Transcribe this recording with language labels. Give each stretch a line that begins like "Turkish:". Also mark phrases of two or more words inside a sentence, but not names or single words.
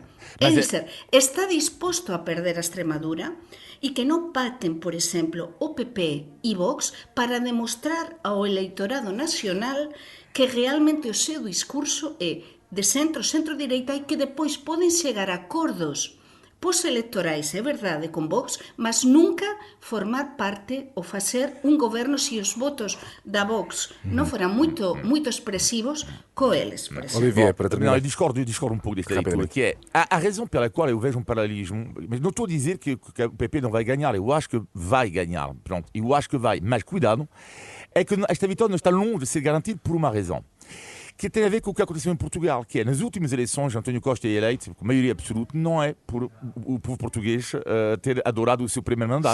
Galician: É dizer, está disposto a perder a Extremadura e que non paten, por exemplo, o PP e Vox para demostrar ao eleitorado nacional que realmente o seu discurso é de centro, centro-direita e que depois poden chegar a acordos poselectorais, é verdade, con Vox, mas nunca formar parte ou facer un goberno se os votos da Vox non foran moito expresivos co eles, por exemplo.
Portuguese: Olivier, para terminar. Não, eu discordo um pouco desta leitura, que é a razão pela qual eu vejo um paralelismo, mas não estou a dizer que o PP não vai ganhar, eu acho que vai ganhar, pronto, eu acho que vai, mas cuidado, é que esta vitória não está longe de ser garantida por uma razão, que tem a ver com o que aconteceu em Portugal, que é, nas últimas eleições, António Costa é eleito, com maioria absoluta, não é por o povo português ter adorado o seu primeiro mandato.